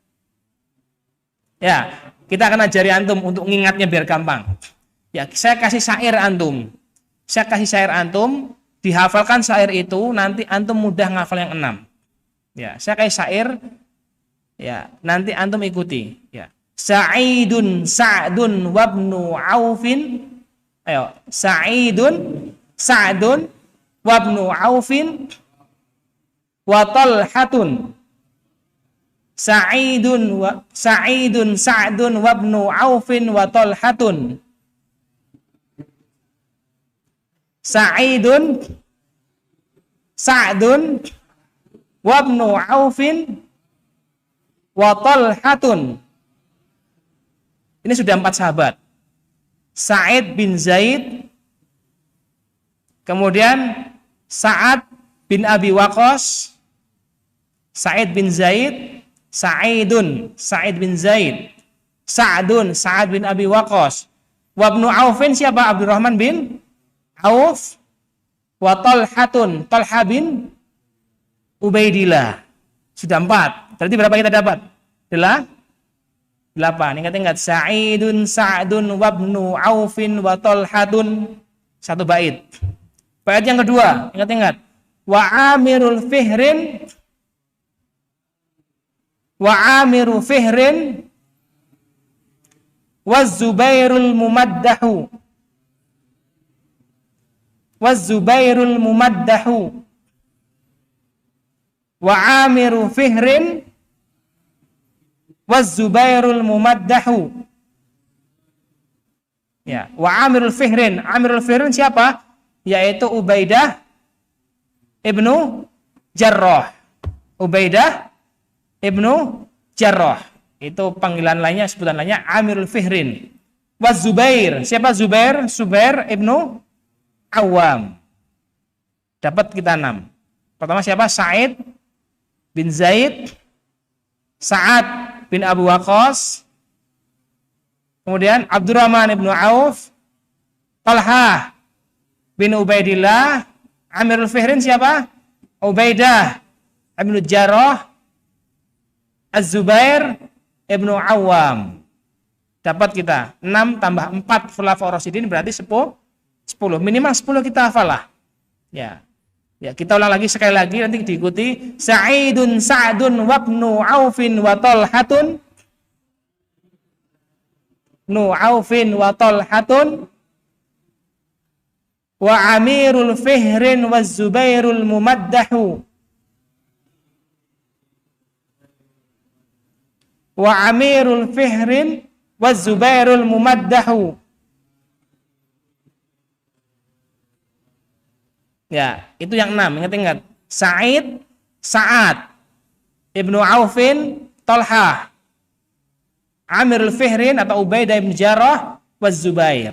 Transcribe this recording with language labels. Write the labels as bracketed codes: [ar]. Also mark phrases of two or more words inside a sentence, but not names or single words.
[id] Ya, kita akan ajari antum untuk ngingatnya biar gampang. Ya, saya kasih syair antum. Dihafalkan syair itu, nanti antum mudah ngafal yang 6. Ya, saya kasih syair. Ya, nanti antum ikuti. Ya. [ar] سعيد سعد وابن عوف. Ayo, سعد وابن عوف وطلحة. سعيد سعد وابن عوف وطلحة. سعيد سعد وابن عوف وطلحة. [id] Ini sudah 4 sahabat. Sa'id bin Zaid, kemudian Sa'ad bin Abi Waqqas, Sa'id bin Zaid, Sa'id bin Zaid, Sa'ad bin Abi Waqqas, wabnu Aufin siapa? Abdurrahman bin Auf, wa Talhatun, Talha bin Ubaidillah. Sudah 4. Berarti berapa kita dapat? 8. Ingat-ingat. [ar] سعد وابن عوف وطلحة. [id] 1 bait. Bait yang kedua, ingat-ingat. [ar] وعامر فهر والزبير الممدح. وعامر فهر الزبير الممدح. [id] Ya, wa Amirul Fihrin. Amirul Fihrin siapa? Yaitu Ubaidah ibnu Jarrah. Ubaidah ibnu Jarrah. Itu panggilan lainnya, sebutan lainnya Amirul Fihrin. Wa Zubair. Siapa Zubair? Zubair ibnu Awam. Dapat kita 6. Pertama siapa? Sa'id bin Zaid, Sa'ad bin Abu Waqqas, kemudian Abdurrahman ibnu Auf, Talha bin Ubaidillah, Amirul Fihrin siapa? Ubaidah ibnu Jarrah, Az-Zubair ibnu Awam. Dapat kita 6 tambah 4 Khulafaur Rasyidin berarti 10. Minimal 10 kita hafal lah. Ya. Ya, kita ulang lagi sekali lagi nanti diikuti. [ar] سعيد سعد وابن عوف وطلحة نعوف وطلحة وعامر الفهر والزبير الممدح وعامر الفهر والزبير الممدح. [id] Ya, itu yang 6. Ingat-ingat. Sa'id, Sa'ad, Ibnu Aufin, Talhah, Amirul Fihrin atau Ubaidah bin Jarrah, wa Zubair.